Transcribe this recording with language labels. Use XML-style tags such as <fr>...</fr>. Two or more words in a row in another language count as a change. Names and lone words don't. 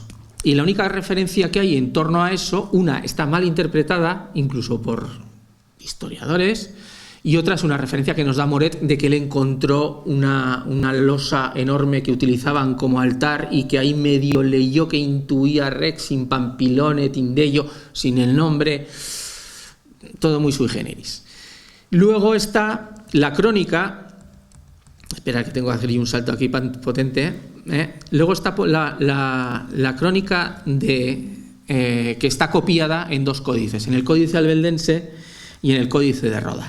<es>Y la única referencia que hay en torno a eso, una está mal interpretada, incluso por historiadores, y otra es una referencia que nos da Moret de que él encontró una losa enorme que utilizaban como altar y que ahí medio leyó que intuía</es> <la>Rex in Pampilone Tindello,</la> <es>sin el nombre, todo muy</es> <la>sui generis.</la> <es>Luego está la crónica, espera que tengo que hacer un salto aquí potente, luego está la crónica que está copiada en dos códices, en el Códice Albeldense y en el Códice de Roda.</es>